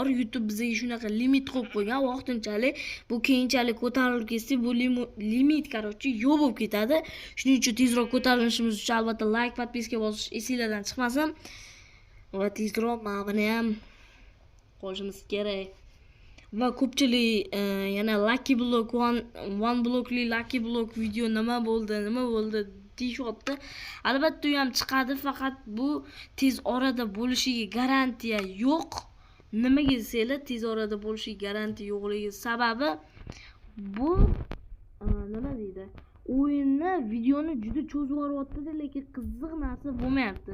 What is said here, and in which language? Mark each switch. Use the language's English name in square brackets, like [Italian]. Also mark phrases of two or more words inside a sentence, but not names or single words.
[Uzbek] YouTube bizga shunaqa limit qo'yib qo'ygan. Vaqtinchalik bu keyinchalik ko'tarilib ketsa, bu limit короче yo'q bo'lib ketadi. Shuning uchun tezroq ko'tarilishimiz uchun albatta like, podpiska bosish esingizdan chiqmasin. Va tezroq mana buni ham qo'shimiz kerak. Va ko'pchilik yana [English] lucky block, one blockli lucky block [Uzbek] video nima bo'ldi deyapti. Albatta u ham chiqadi, faqat bu tez orada bo'lishiga garantiya yo'q. Nimaga desanglar, tez orada bo'lishiga garantiya yo'qligi sababi bu nima deydi? O'yinni videoni juda cho'zib yuboryapti, lekin qiziq narsa bo'lmayapti.